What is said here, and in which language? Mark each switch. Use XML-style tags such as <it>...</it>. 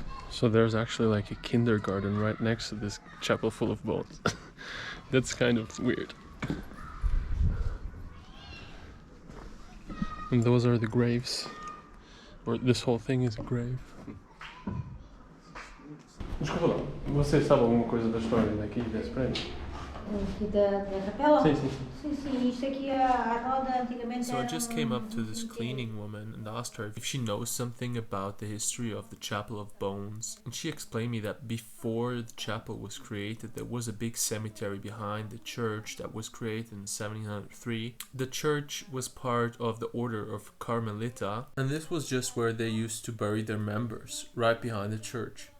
<en>So there's actually like a kindergarten right next to this chapel full of bones. That's kind of weird. And those are the graves. Or this whole thing is a grave.</en> <pt>Desculpa lá, você sabe alguma coisa da história daqui desse prédio? Aqui da capela? Sim, sim, sim. Sim, sim, isto aqui a roda antigamente</pt> <en>So I</en> <pt>era</pt> <en>just came up to this cleaning woman and asked her if she knows something about the history of the Chapel of Bones. And she explained me that before the chapel was created, there was a big cemetery behind the church that was created in 1703. The church was part of the order of Carmelita, and this was just where they used to bury their members, right behind the church.</en>